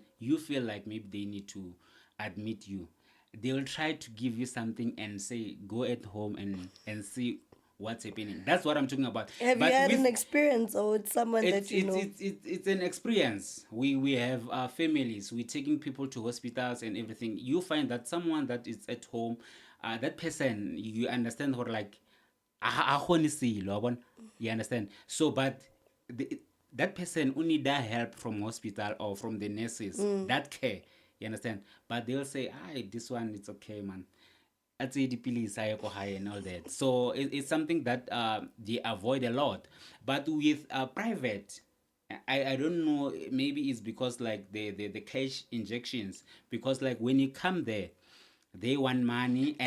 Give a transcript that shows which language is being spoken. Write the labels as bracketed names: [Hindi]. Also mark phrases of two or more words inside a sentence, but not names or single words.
[English] You feel like maybe they need to admit you. They will try to give you something and say, go at home and see what's happening. That's what I'm talking about. Have But you had with- an experience or with someone it's, that you know? it's an experience. We have families. We're taking people to hospitals and everything. You find that someone that is at home, that person, you understand, or like, [Tswana] a kgone selo wa bona. [English] You understand? So but that person who need that help from hospital or from the nurses, that care, you understand? But they'll say, this one, it's okay, man. I'd say the police are high and all that. So it's something that they avoid a lot. But with private, I don't know, maybe it's because like the cash injections, because like when you come there, they want money and